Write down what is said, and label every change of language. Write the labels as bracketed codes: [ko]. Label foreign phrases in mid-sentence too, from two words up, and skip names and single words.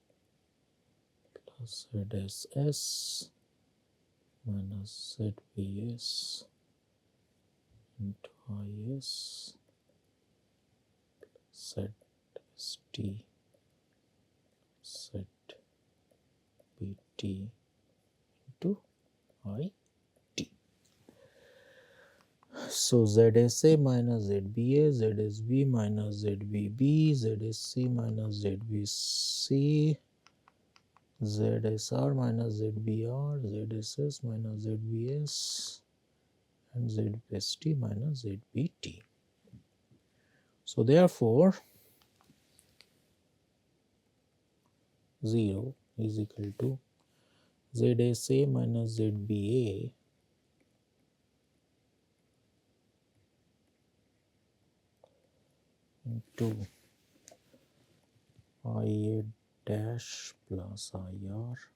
[en] plus ZSS minus ZBS into IS ZST ZBT into IT. So ZSA minus ZBA, ZSB minus ZBB, ZSC minus ZBC, ZSR minus ZBR, ZSS minus ZBS, and ZST minus ZBT. So therefore, 0 is equal to ZSA minus ZBA into IA dash plus IR